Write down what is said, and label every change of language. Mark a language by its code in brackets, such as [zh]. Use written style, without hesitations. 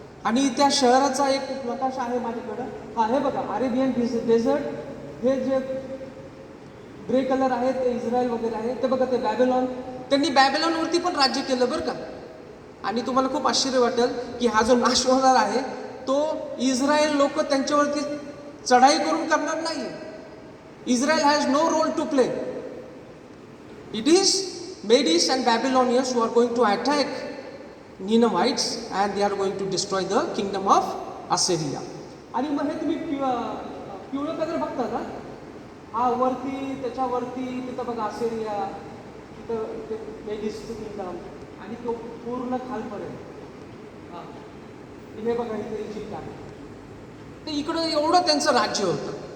[mr] आणि त्या शहराचा एक नकाशा आहे माझ्याकडं. हा, हे बघा, अरेबियन डेझर्ट, हे जे ग्रे कलर आहे ते इस्रायल वगैरे आहे. ते बघा, ते बॅबिलॉन, त्यांनी बॅबिलॉनवरती पण राज्य केलं बरं का. आणि तुम्हाला खूप आश्चर्य वाटेल की हा जो नाश होणार आहे तो इस्रायल लोक त्यांच्यावरती चढाई करून करणार नाही. [en] Israel has no role to play. It is Medes and Babylonians who are going to attack Ninevites and they are going to destroy the kingdom of Assyria. [mr] आणि मग हे तुम्ही पिवळं कलर बघता ना, हा वरती, त्याच्यावरती तिथं बघा असेरिया, तिथं ते मेडिसचं किंगडम आणि तो पूर्ण खालपर्यंत. हे बघा इथे इजिप्त आहे. ते इकडं एवढं त्यांचं राज्य होतं.